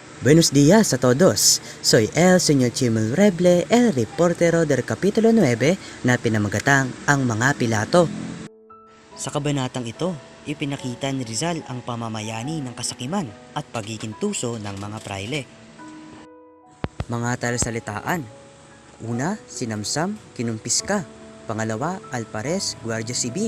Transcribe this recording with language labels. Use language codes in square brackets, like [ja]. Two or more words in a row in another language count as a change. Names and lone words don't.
[es] Buenos días a todos. Soy el Señor Chimel Reble, el reportero del [tl] Kapitulo 9 na pinamagatang Ang Mga Pilato. Sa kabanatang ito, ipinakita ni Rizal ang pamamayani ng kasakiman at pagiging tuso ng mga praile. Mga talasalitaan. Una, sinamsam, kinumpiska. Pangalawa, alpares, gwardiya sibil.